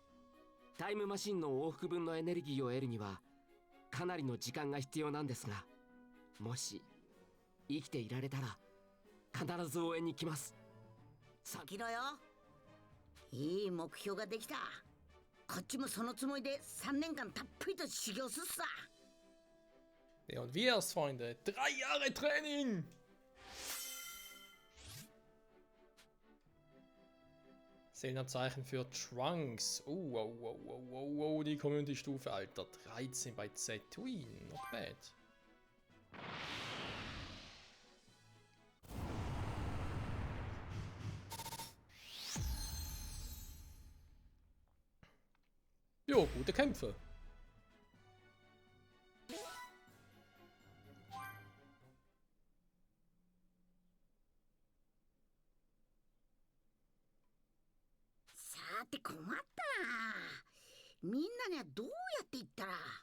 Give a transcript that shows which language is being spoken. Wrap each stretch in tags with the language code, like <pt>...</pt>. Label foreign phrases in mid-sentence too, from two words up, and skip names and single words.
<ja>タイムマシンの往復分のエネルギーを得るにはかなりの時間が必要なんですが、もし生きていられたら必ず応援に来ます。さきろよ。いい目標ができた。こっちもそのつもりで3年間たっぷりと修行すっさ。</ja> <de>Und wir's, Freunde. 3 Jahre Training! Seelenabzeichen für Trunks. Oh, die Community-Stufe, Alter. 13 bei Tatooine.</de> <en>Not bad.</en> <de>Jo, gute Kämpfe.</de> <ja>さて困ったな。みんなにはどうやって言ったら。</ja>